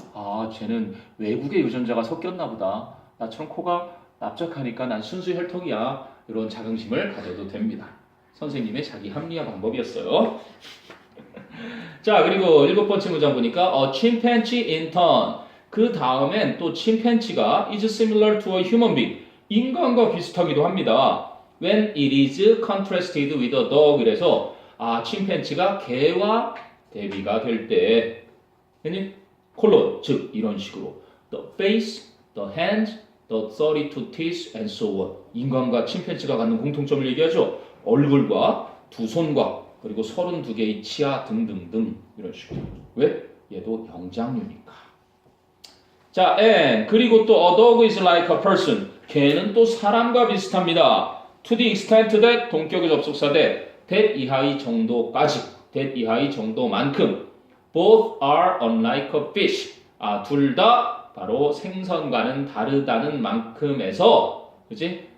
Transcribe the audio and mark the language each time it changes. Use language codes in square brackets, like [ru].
[ko] 아, 쟤는 외국의 유전자가 섞였나 보다. 나처럼 코가 납작하니까 난 순수 혈통이야. 이런 자긍심을 가져도 됩니다. 선생님의 자기 합리화 방법이었어요. 자, 그리고 7번째 문장 보니까 [en] a chimpanzee in turn. [ko] 그 다음엔 또 침팬지가 [en] is similar to a human being. [ko] 인간과 비슷하기도 합니다. [en] When it is contrasted with a dog. [ko] 그래서 침팬지가 개와 대비가 될 때, 콜론, 즉 이런 식으로 [en] the face, the hand, the 32 teeth, and so on. [ko] 인간과 침팬지가 갖는 공통점을 얘기하죠. 얼굴과 두 손과 그리고 32개의 치아 등등등 이런 식으로. 왜? 얘도 영장류니까. [en] 자, and [ko] 그리고 또 [en] a dog is like a person. [ko] 개는 또 사람과 비슷합니다. [en] To the extent that [ko] 동격의 접속사 that 이하의 정도까지, that 이하의 정도만큼. [en] Both are unlike a fish. [ko] 둘 다 바로 생선과는 다르다는 만큼에서, 그지?